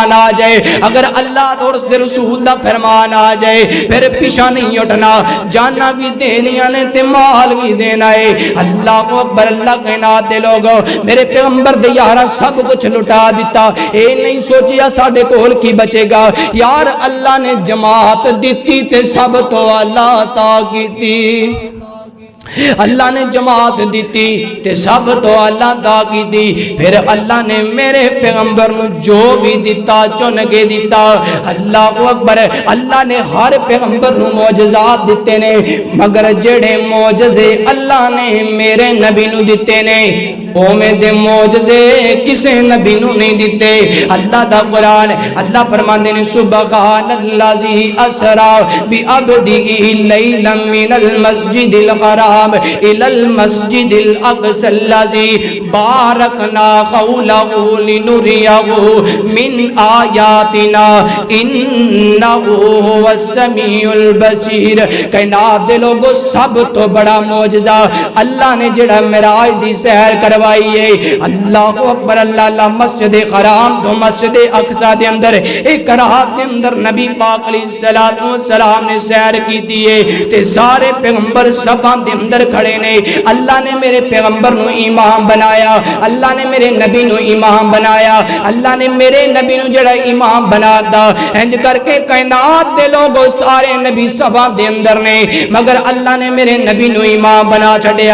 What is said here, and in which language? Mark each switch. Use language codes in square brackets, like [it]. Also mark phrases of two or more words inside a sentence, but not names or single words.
[pa] آ جائے, اگر اللہ اور اس دے رسول دا فرمان آ جائے پھر پیچھے نہیں ہٹنا, جانا بھی دینیاں نے تے مال بھی دینا ہے. اللہ اکبر. اللہ کائنات دے لوگو میرے پیغمبر دے یارا سب کچھ لٹا دیتا, اے نہیں سوچیا ساڈے کول کی بچے گا. یار اللہ نے جماعت دیتی تے سب تو اللہ عطا کیتی, اللہ نے جماعت دیتی تے سب تو اللہ دا کی دی. پھر اللہ نے میرے پیغمبر نو جو بھی دیتا چن کے دیتا. اللہ اکبر. اللہ نے ہر پیغمبر نو معجزات دیتے نے, مگر جڑے معجزے اللہ نے میرے نبی نو دیتے نے اوویں دے معجزے کسے نبی نو نہیں دیتے. اللہ دا قرآن اللہ فرماندے نے [ar] سبحان الذی اسرا بعبدہ لیلا من المسجد الحرام الى المسجد الاقصى الذي باركنا حوله لنريه من آیاتنا انه هو السمیع البصیر. [pa] کائنات دے لوگو سب تو بڑا معجزہ اللہ نے جڑا معراج دی سیر کروائی ہے. اللہ اکبر. اللہ مسجد حرام تو مسجد اقصی دے اندر ایک رات دے اندر نبی پاک [ar] علیہ الصلوۃ والسلام [pa] نے سیر کی ہے تے سارے پیغمبر صفاں دے اندر کھڑے نے. اللہ نے میرے پیغمبر نو امام بنایا, اللہ نے میرے نبی نو امام بنایا, اللہ نے میرے نبی نو جڑا امام بناتا انج کر کے کائنات دے لوگو سارے نبی صفاں دے اندر نے, مگر اللہ نے میرے نبی نو امام بنا چھڈیا.